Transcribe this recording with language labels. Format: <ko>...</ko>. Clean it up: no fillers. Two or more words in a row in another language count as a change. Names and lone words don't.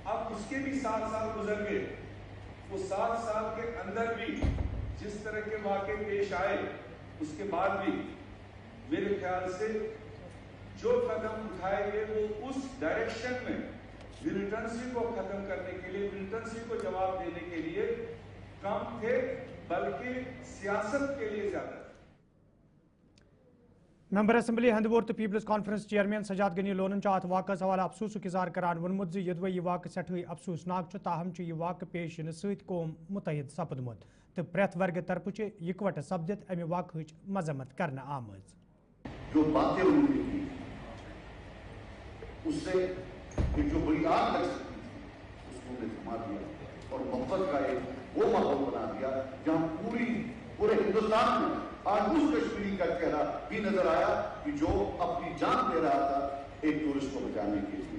<hi>अब उसके भी 7 साल गुजर गए, वो 7 साल के अंदर भी जिस तरह के वाक़े पेश आए, उसके बाद भी मेरे ख्याल से जो कदम उठाए गए वो उस डायरेक्शन में मिलिटेंसी को खत्म करने के लिए, मिलिटेंसी को जवाब देने के लिए कम थे, बल्कि सियासत के लिए ज्यादा।</hi> <en>Member Assembly</en> <ks>हंदवोर तो पीपल्स कॉन्फ्रेंस चेयरमैन सजाद गनी लोनन अत वाक़ हवाले अफसूस इज़हार करान वोनमुत यदवे यह वाक़ सठे अफसूसनाक ताहम यह वाक़ पेश इन सत कौम मुतहद सपदमुत तो प्रेथ वर्ग तरफ इकवट सपदित अमि वाक़ मजम्मत करना आमज।</ks> <hi>जो बातें उन्होंने की उससे एक जो बड़ी आग लग सकती थी उसको उन्हें थमा दिया और मोहब्बत का एक वो माहौल बना दिया जहां पूरे हिंदुस्तान में आज उस कश्मीरी का चेहरा भी नजर आया कि जो अपनी जान दे रहा था एक टूरिस्ट को बचाने के लिए।</hi>